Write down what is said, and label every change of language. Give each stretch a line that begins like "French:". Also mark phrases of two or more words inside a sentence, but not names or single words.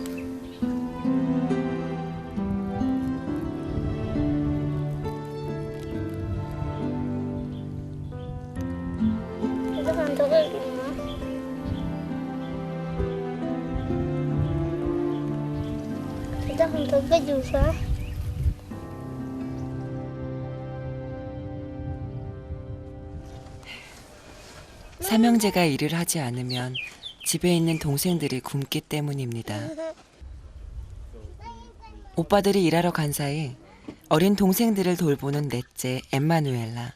Indonesian: Itu kan tuh gimana? Itu kan tuh juga.
Korean: 삼형제가 일을 하지 않으면 집에 있는 동생들이 굶기 때문입니다. 오빠들이 일하러 간 사이 어린 동생들을 돌보는 넷째 엠마누엘라.